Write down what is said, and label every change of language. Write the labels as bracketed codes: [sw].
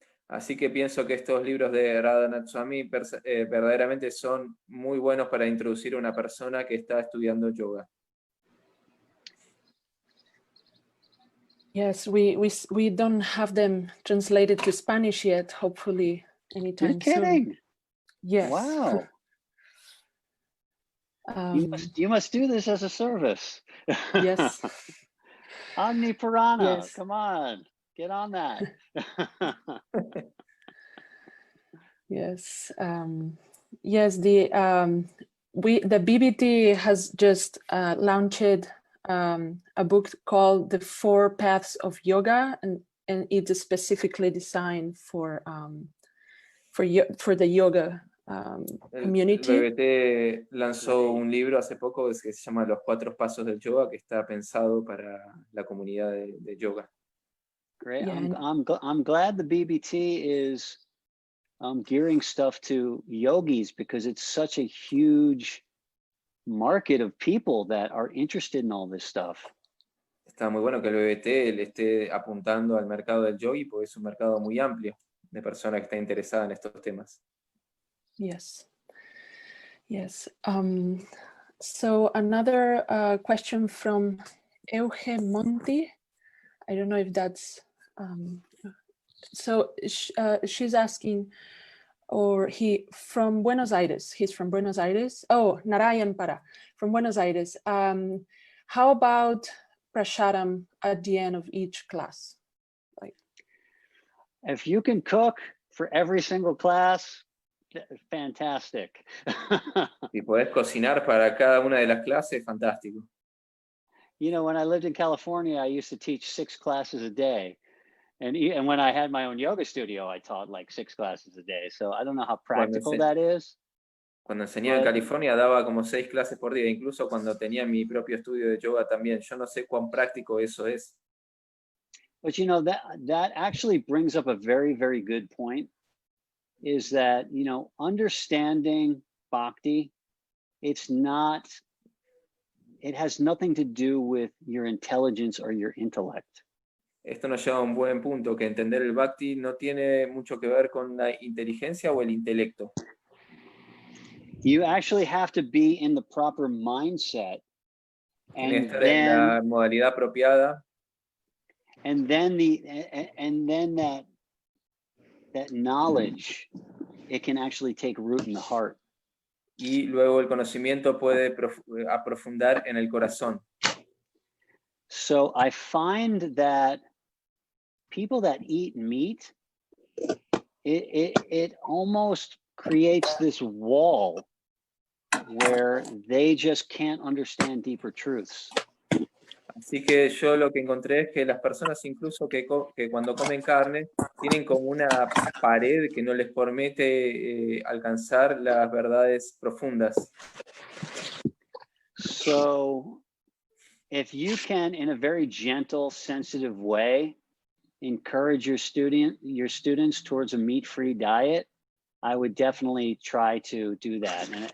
[es] Así que pienso que estos libros de Radhanath Swami verdaderamente son muy buenos para introducir a una persona que está estudiando yoga. [en] Yes, we don't have them translated to Spanish yet. Hopefully, anytime You're kidding? soon. Yes. Wow. You must do this as a service. Yes. Agni Purana, Yes. come on, get on that. Yes. Yes. The BBT has just launched a book called The Four Paths of Yoga, and it's specifically designed for the yoga community. [es] El BBT lanzó un libro hace poco que se llama Los Cuatro Pasos del Yoga, que está pensado para la comunidad de yoga. [en] Great. Yeah, I'm glad the BBT is gearing stuff to yogis, because it's such a huge market of people that are interested in all this stuff. [es] Está muy bueno que el BBT le esté apuntando al mercado del yogi, porque es un mercado muy amplio de personas que están interesadas en estos temas. [en] Yes. Yes. So another question from Euge Monti. I don't know if that's so she's asking, or from Buenos Aires. He's from Buenos Aires. Oh, Narayan Para from Buenos Aires. How about prashadam at the end of each class? Like, if you can cook for every single class, fantastic. [es] Si podés cocinar para cada una de las clases, fantástico. [en] You know, when I lived in California, I used to teach 6 classes a day. And when I had my own yoga studio, I taught like 6 classes a day. So I don't know how practical that is. [es] Cuando enseñaba en California daba como 6 clases por día, incluso cuando tenía mi propio estudio de yoga también. Yo no sé cuán práctico eso es. [en] But you know, that actually brings up a very, very good point, is that, you know, understanding Bhakti, it has nothing to do with your intelligence or your intellect. [es] Esto nos lleva a un buen punto, que entender el Bhakti no tiene mucho que ver con la inteligencia o el intelecto. [en] You actually have to be in the proper mindset, and then [es] la modalidad apropiada, [en] and then that knowledge, it can actually take root in the heart. [es] Y luego el conocimiento puede aprofundar en el corazón. [en] So I find that people that eat meat, it almost creates this wall where they just can't understand deeper truths. [es] Así que yo lo que encontré es que las personas incluso que cuando comen carne tienen como una pared que no les permite alcanzar las verdades profundas. [en] So if you can, in a very gentle, sensitive way, encourage your students towards a meat-free diet, I would definitely try to do that.